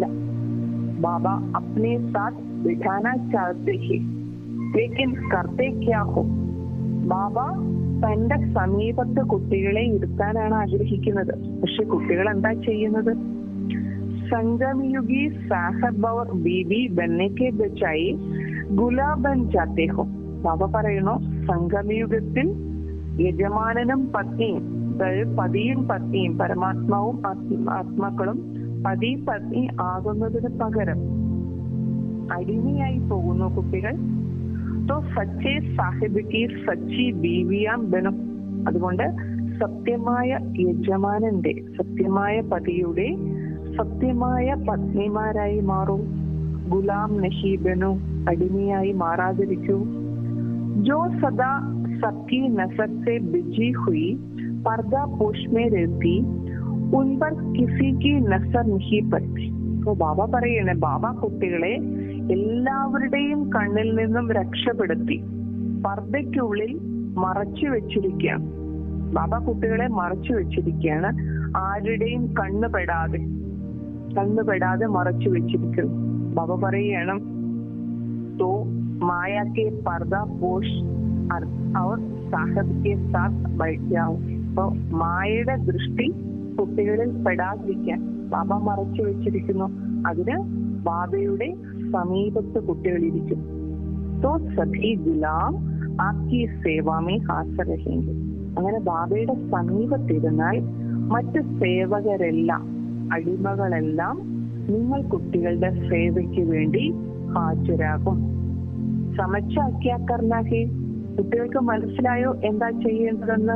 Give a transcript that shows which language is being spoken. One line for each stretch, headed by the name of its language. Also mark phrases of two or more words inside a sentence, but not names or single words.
Hindi: बाबा अपने साथ बिठाना चाहते हैं, लेकिन करते क्या हो.
Malayalam: ബാബ തന്റെ സമീപത്ത് കുട്ടികളെ ഇരുത്താനാണ് ആഗ്രഹിക്കുന്നത്. പക്ഷെ കുട്ടികൾ എന്താ ചെയ്യുന്നത്?
Hindi: संगमयुगी साहब और बीबी बनने के बजाय गुलाब बन जाते हो.
Malayalam: ബാബ പറയുന്നു, സംഗമയുഗത്തിൽ യജമാനനും പത്നിയും, അതായത് പതിയും പത്നിയും, പരമാത്മാവും ആത്മാക്കളും പതി പത്നി ആകുന്നതിന് പകരം അടിമയായി പോകുന്നു കുട്ടികൾ.
Hindi: तो सच्चे साहिब की सच्ची बीवियां बनो.
Malayalam: അതുകൊണ്ട് സത്യമായ യജമാനന്റെ, സത്യമായ പതിയുടെ സത്യമായ പത്നിമാരായി മാറൂ.
Hindi: गुलाम नहीं बनो.
Malayalam: അടിമയായി മാറാതിരിക്കൂ.
Hindi: जो सदा सबकी नजर से बिजी हुई पर्दा पोश में रहती उन पर किसी की नजर नहीं पड़ती.
Malayalam: तो ബാബ പറയണേ, ബാബ കുട്ടികളെ എല്ലാവരുടെയും കണ്ണിൽ നിന്നും രക്ഷപ്പെടുത്തി പർദ്ദയ്ക്കുള്ളിൽ മറച്ചു വെച്ചിരിക്കുകയാണ്. ബാബ കുട്ടികളെ മറച്ചു വെച്ചിരിക്കുകയാണ്. ആരുടെയും കണ്ണുപെടാതെ മറച്ചു വെച്ചിരിക്കുന്നു. ബാബ പറയുകയാണ്,
Hindi: तो माया के पर्दा पोष और साहब के साथ बैठ जाओ.
Malayalam: അപ്പൊ മായയുടെ ദൃഷ്ടി കുട്ടികളിൽ പെടാതിരിക്കാൻ ബാബ മറച്ചു വെച്ചിരിക്കുന്നു. അതിന് ബാബയുടെ സമീപത്ത് കുട്ടികളിരിക്കും.
Hindi: तो सभी गुलाम आपकी सेवा में हाजिर रहेंगे.
Malayalam: അങ്ങനെ ബാബയുടെ സമീപത്തിരുന്നാൽ മറ്റ് സേവകരെല്ലാം, അടിമകളെല്ലാം നിങ്ങൾ കുട്ടികളുടെ സേവയ്ക്ക് വേണ്ടി ഹാജരാകും. സമച്ചാക്കിയാക്കർണാഹി, കുട്ടികൾക്ക് മനസ്സിലായോ എന്താ ചെയ്യേണ്ടതെന്ന്?